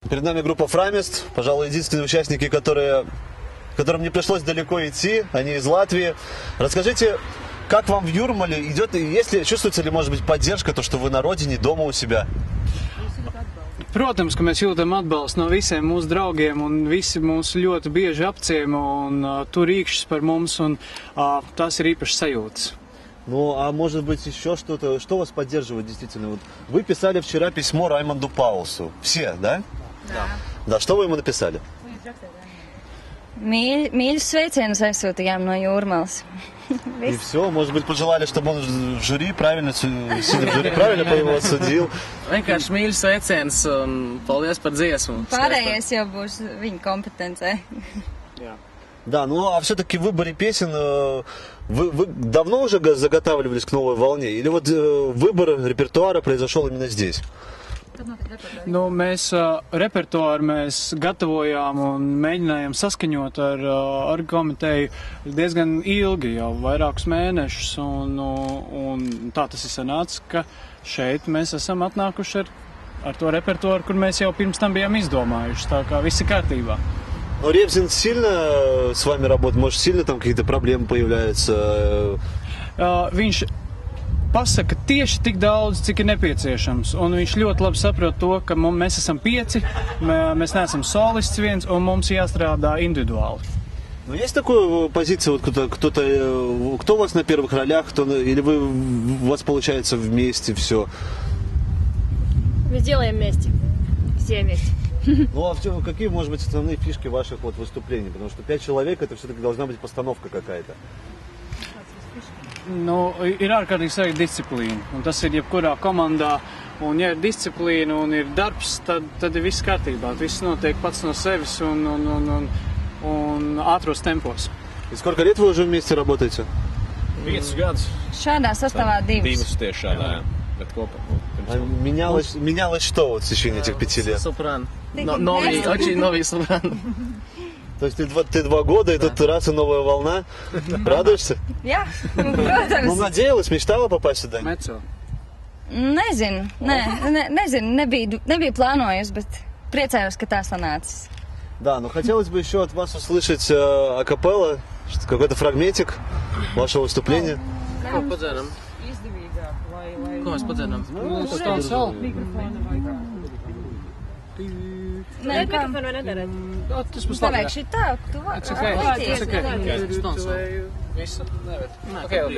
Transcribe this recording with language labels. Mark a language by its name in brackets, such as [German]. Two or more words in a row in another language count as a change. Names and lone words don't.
[Russian] Перед нами группа Фрамест, пожалуй, единственные участники, которым не пришлось далеко идти, они из Латвии. Расскажите, как вам в Юрмале идет, чувствуется ли, может быть, поддержка, то, что вы на родине, дома у себя? [Latvian] Protams, ka mēs jūtam atbalstu no visiem mūsu draugiem, un visi mūs ļoti bieži apciemo un tur rīkšķis par mums, un tas ir īpašs sajūtas. [Russian] Ну, а может быть еще что-то, что вас поддерживает действительно? Вот вы писали вчера письмо Раймонду Паулсу. Все, да? Да. Да, что вы ему написали? [Latvian] Mīļus sveicienus aizsūtījām no Jūrmalas. [Russian] И все, может быть, пожелали, чтобы он в жюри правильно, сидя в жюри, правильно по его отсудил. [Latvian] Vienkārši mīļus sveicienus un paldies par dziesmu. Pārējais jau būs viņa kompetencē. [Russian] Да, ну а все-таки в выборе песен вы давно уже заготавливались к новой волне? Или вот выбор репертуара произошел именно здесь? [Latvian] Nu, mēs repertuāru gatavojām un mēģinājām saskaņot ar komiteju diezgan ilgi, jau vairākus mēnešus, un tā tas ir sanācis, ka šeit mēs esam atnākuši ar to repertuāru, kur mēs jau pirms tam bijām izdomājuši, tā kā viss ir kārtībā. [Russian] Но Ревзин сильно с вами работает? Может, сильно там какие-то проблемы появляются? [Latvian] Viņš pasaka tieši tik daudz, cik ir nepieciešams, un viņš ļoti labi saprot to, ka mēs esam 5, mēs neesam solists viens, un mums jāstrādā individuāli. [Russian] Ну, есть такая позиция, вот кто у вас на первых ролях, или у вас получается вместе все? Мы делаем вместе, все вместе. Ну, а какие, может быть, основные фишки ваших выступлений? Потому что 5 человек, это все-таки должна быть постановка какая-то. [Latvian] Nu, ir ārkārtīgi svarīga disciplīna, un tas ir jebkurā komandā, un ja ir disciplīna un ir darbs, tad ir viss kārtībā, viss notiek pats no sevis un ātros tempos. [Russian] И сколько лет вы уже вместе работаете? [Latvian] 5 gadus. Šādā sastāvā 2. Divus tieši šādā, bet kopā. [Russian] А менялось что вот в течение этих 5 лет? Сопрано. Очень новый сопрано. То есть ты 2 года, и тут раз и новая волна. Радуешься? [Latvian] Jā, protams. [Russian] Ну, надеялась, мечтала попасть сюда? [Latvian] Meco. Nezinu, nebija plānojusi, bet priecājos, ka tā sanācis. [Russian] Да, но хотелось бы еще от вас услышать акапелла, какой-то фрагментик вашего выступления. [Latvian] Ko padzeram? Ko mēs padzeram? Nē, kā? Mikrofonu vai nedarēt? Tas būs labi. Nevajag šitā, tu vari. [English] It's okay. [Latvian] Visu nevar. Okay, labi.